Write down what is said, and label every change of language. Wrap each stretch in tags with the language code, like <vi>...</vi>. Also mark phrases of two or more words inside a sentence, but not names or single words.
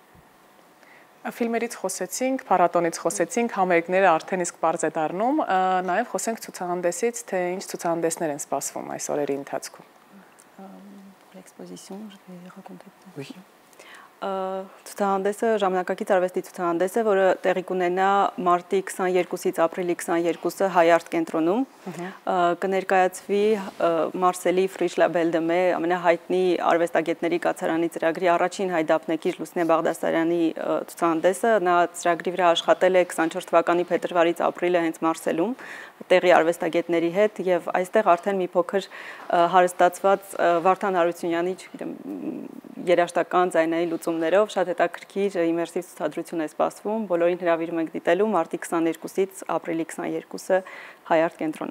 <hy>Ֆիլմերից խոսեցինք, փառատոնից խոսեցինք, համերգները արդեն իսկ բարձ է դառնում, նաև խոսենք ցուցահանդեսից, թե ինչ ցուցահանդեսներ են սպասվում այս օրերի ընթացքում։</hy> <fr>L'exposition, je vais raconter. Oui.</fr> <hy>Ցուցահանդեսը ժամանակակից արվեստի ցուցահանդես է, որը տեղի կունենա մարտի 22-ից ապրիլի 22-ը Հայարտ կենտրոնում, կներկայացվի Մարսելի Ֆրիշ լա Բել դե Մե ամենահայտնի արվեստագետների կացարանի ծրագրի առաջին հայդապնեկիր Լուսնե Բաղդասարյանի ցուցահանդեսը, նա ծրագրի վրա աշխատել է 24 թվականի փետրվարից ապրիլը հենց Մարսելում տեղի արվեստագետների հետ եւ այստեղ արդեն մի փոքր հարստացված Վարդան Հարությունյանի, չգիտեմ, երաժշտական ձայնային լուծումներով շատ հետաքրքիր իմերսիվ ցուցադրություն է սպասվում, բոլորին հրավիրում ենք դիտելու մարտի 22-ից ապրիլի 22-ը Հայարտ կենտրոնում։</hy>